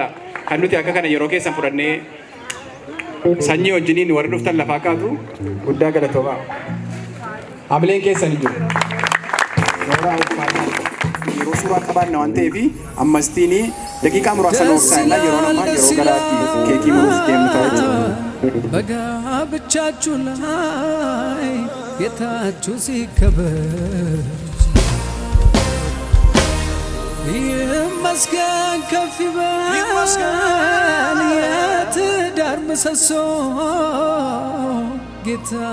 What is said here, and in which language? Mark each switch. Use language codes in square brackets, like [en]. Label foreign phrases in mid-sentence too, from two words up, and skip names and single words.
[om] Kan nuti akka kana yeroo keessan fudhannee sanyii wajjiniin warri dhuftan lafaa kaatu guddaa galatoomaa. Haamileen keessan jiru. Yeroo suuraa qabaanna waan ta'eef ammastiin daqiiqaa muraasa noofsaanna yeroo namaa yeroo garaatti keekii muruuf deemnu ta'a jechuudha. [am] በጋብቻችሁ ላይ ጌታችሁ ሲከበር ይመስገን ከፍ ይበል የትዳር ምሰሶ ጌታ